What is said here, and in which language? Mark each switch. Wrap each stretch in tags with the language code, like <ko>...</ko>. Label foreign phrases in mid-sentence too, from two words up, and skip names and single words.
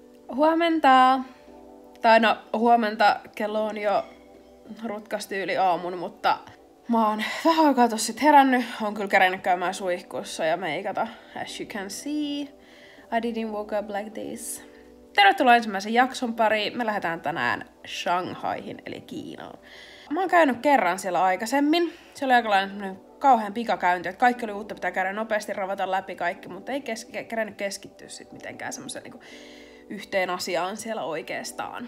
<fi>Huomenta! Tai no, huomenta kello on jo rutkasti yli aamun, mutta mä oon vähän aikaa tossa sit herännyt. Oon kyllä kerennyt käymään suihkussa ja meikata.</fi> <en>As you can see, I didn't woke up like this.</en> <fi>Tervetuloa ensimmäisen jakson pariin. Me lähdetään tänään Shanghaihin, eli Kiinaan. Mä oon käynyt kerran siellä aikaisemmin. Se oli aikalainen kauhean pikakäynti, että kaikki oli uutta, pitää käydä nopeasti, ravata läpi kaikki, mutta ei kerennyt keskittyä sit mitenkään semmoiseen niinku yhteen asiaan siellä oikeastaan.</fi>